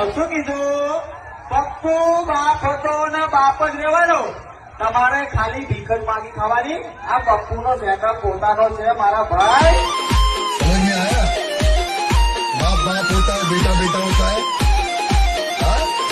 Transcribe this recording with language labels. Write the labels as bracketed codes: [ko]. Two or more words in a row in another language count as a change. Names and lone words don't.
[gu] શું કીધું? પપ્પુ બાપ હતો ને બાપ જ રહેવાનો. તમારે ખાલી ભીખ જ માગી ખાવાની. આ પપ્પુ નો સેટઅપ પોતાનો છે મારા ભાઈ. [hi] समझ में आया? बाप बाप होता है बेटा बेटा होता है। हाँ?